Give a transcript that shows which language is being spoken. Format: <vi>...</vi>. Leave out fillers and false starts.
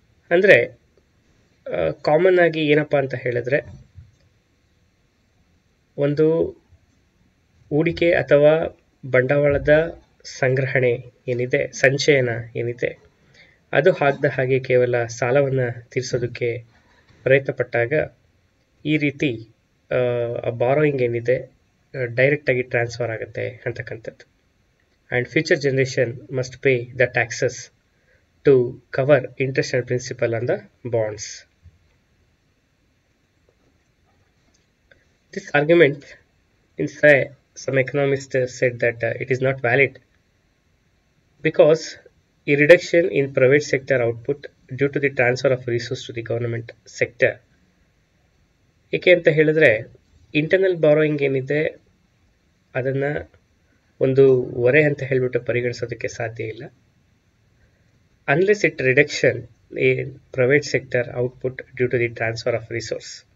<kn>ಅಂದರೆ ಕಾಮನ್ ಆಗಿ ಏನಪ್ಪ ಅಂತ ಹೇಳಿದ್ರೆ ಒಂದು ಹೂಡಿಕೆ ಅಥವಾ ಬಂಡವಾಳದ ಸಂಗ್ರಹಣೆ ಏನಿದೆ, ಸಂಚಯನ ಏನಿದೆ, ಅದು ಆಗದ ಹಾಗೆ ಕೇವಲ ಸಾಲವನ್ನು ತೀರಿಸೋದಕ್ಕೆ ಪ್ರಯತ್ನ ಪಟ್ಟಾಗ ಈ ರೀತಿ ಬಾರೋಯಿಂಗ್ ಏನಿದೆ ಡೈರೆಕ್ಟಾಗಿ ಟ್ರಾನ್ಸ್ಫರ್ ಆಗುತ್ತೆ ಅಂತಕ್ಕಂಥದ್ದು.</kn> <en>And future generation must pay the taxes to cover interest and principal on the bonds. This argument, in some economists said that it is not valid because a reduction in private sector output due to the transfer of resource to the government sector.</en> <kn>ಏಕೆ ಅಂತ ಹೇಳಿದ್ರೆ internal borrowing ಏನಿದೆ ಅದನ್ನು ಒಂದು ಹೊರೆ ಅಂತ ಹೇಳಿಬಿಟ್ಟು ಪರಿಗಣಿಸೋದಕ್ಕೆ ಸಾಧ್ಯ ಇಲ್ಲ,</kn> <en>unless it reduction in private sector output due to the transfer of resource.</en>